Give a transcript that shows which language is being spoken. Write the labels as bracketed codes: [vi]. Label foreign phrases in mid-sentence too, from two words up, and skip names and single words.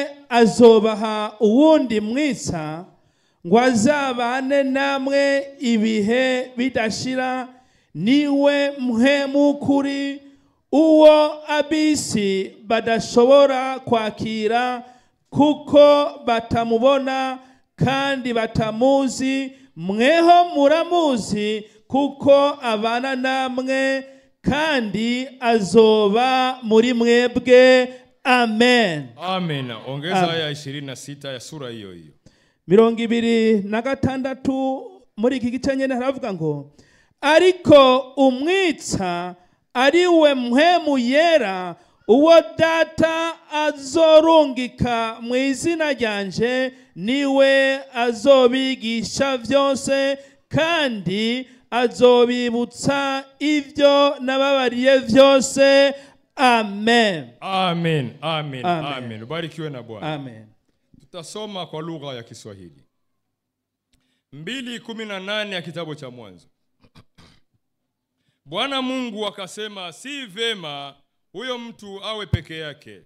[rn] azobaha uwundi mwisa ngo azabane namwe ibihe bidashira, niwe mpwemu kuri uwo abisi badashobora kwakira kuko batamubona kandi batamuzi, mweho muramuzi kuko abana namwe kandi azoba muri mwebwe. Amen. Amen. [sw] Ongeza aya 26 ya sura hiyo hiyo. [rn] 26 muri iki gice nyene haravuga ngo ariko umwitsa ari we mpwemu yera uwo data azorungika mu izina ryanje, niwe azobigisha vyose kandi azobibutsa ivyo nababariye vyose. Amen. [sw] Amen. Amen. Amen. Barikiwe na Bwana. Amen. Tutasoma kwa lugha ya Kiswahili. 2:18 ya kitabu cha Mwanzo. Bwana Mungu akasema, si vema huyo mtu awe peke yake.